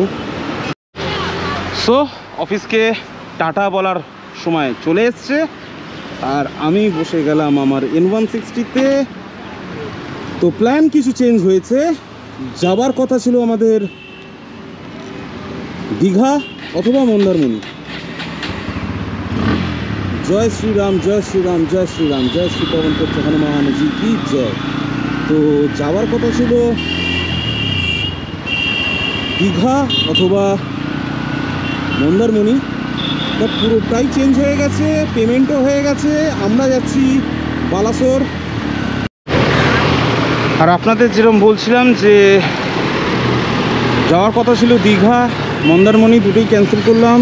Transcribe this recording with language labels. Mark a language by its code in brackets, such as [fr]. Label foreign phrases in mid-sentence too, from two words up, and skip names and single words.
[bn] সো অফিসকে টাটা বলার সময় চলে এসছে, আর আমি বসে গেলাম আমার N160-তে। তো প্ল্যান কিছু চেঞ্জ হয়েছে। যাবার কথা ছিল আমাদের দীঘা অথবা মন্দারমণি। [hi] जय श्री राम, जय श्री राम, जय श्री राम, जय श्री पवन पुत्र हनुमान जी की जय। [bn] तो যাওয়ার কথা ছিল দীঘা অথবা মন্দারমণি, বাট পুরোটাই চেঞ্জ হয়ে গেছে, পেমেন্টও হয়ে গেছে। আমরা যাচ্ছি বালাসোর। আর আপনাদের যেরকম বলছিলাম যে যাওয়ার কথা ছিল দীঘা মন্দারমণি, দুটোই ক্যান্সেল করলাম।